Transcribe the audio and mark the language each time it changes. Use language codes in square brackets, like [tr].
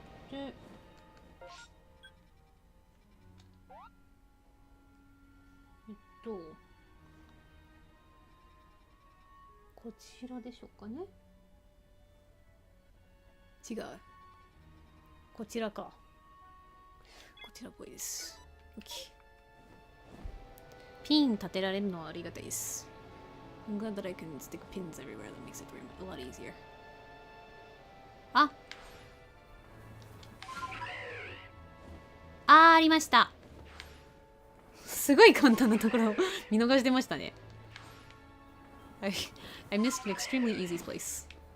[ja] で、こちらでしょうかね。違う。こちらか。こちらっぽいです。OK。ピン立てられるのはありがたいです。 [en] I'm glad that I can stick pins everywhere. That makes it a lot easier. [ja] ありました。すごい簡単なところを見逃してましたね。 [en] I missed an extremely easy place.